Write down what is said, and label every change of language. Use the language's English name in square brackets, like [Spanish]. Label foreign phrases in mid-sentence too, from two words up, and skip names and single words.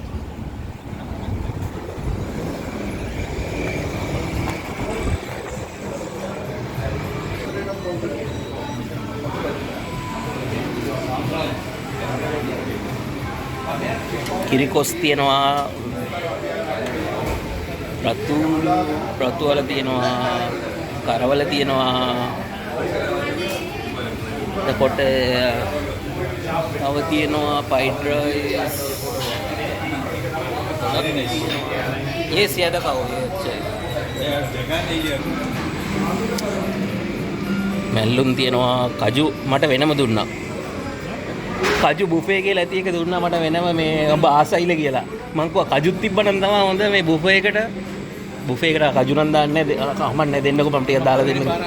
[Sinhala] කිරිකොස් තියෙනවා, රතු වල තියෙනවා, කරවල තියෙනවා. එතකොට තව තියෙනවා [English] fried rice. [Hindi] ये ज्यादा खाओ ये अच्छा है. [Sinhala] මැල්ලුම් තියෙනවා, කජු මට වෙනම දුන්නා. කජු බුෆේ කියලා ඇති එක දුන්නා මට වෙනම මේ ඔබ ආසයිල කියලා. මං කිව්වා කජුත් තිබ්බනම් තමයි හොඳ මේ බුෆේ එකට. බුෆේ එකට කජු නම් දාන්නේ කමන්නේ දෙන්නකො මම ටිකක් දාලා දෙන්න.